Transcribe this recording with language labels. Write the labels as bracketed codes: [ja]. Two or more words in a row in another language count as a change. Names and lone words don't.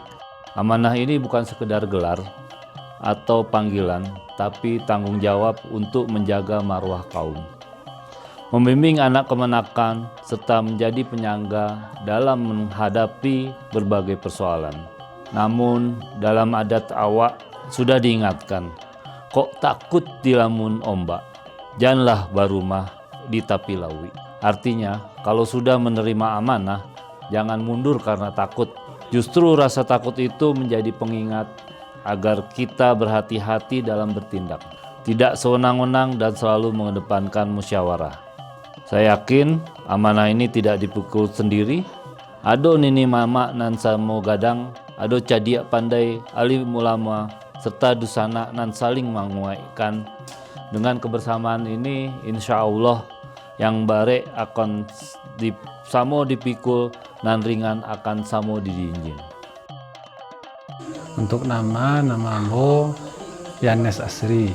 [id] Amanah ini bukan sekedar gelar atau panggilan, tapi tanggung jawab untuk menjaga marwah kaum, membimbing anak kemenakan, serta menjadi penyangga dalam menghadapi berbagai persoalan. Namun dalam adat awak sudah diingatkan, [min] kok takut dilamun ombak, janganlah barumah di tapi lawi. [id] Artinya, kalau sudah menerima amanah, jangan mundur karena takut. Justru rasa takut itu menjadi pengingat agar kita berhati-hati dalam bertindak, tidak sewenang-wenang dan selalu mengedepankan musyawarah. Saya yakin amanah ini tidak dipikul sendiri. [min] Ado nini mama nan samo gadang, ado cadiak pandai alim ulama, serta dusana nan saling menguatkan. [id] Dengan kebersamaan ini, [ar] insya Allah [min] yang barek akan samo dipikul, nan ringan akan samo didinjing. [id] Untuk nama ambo Yanes Asri.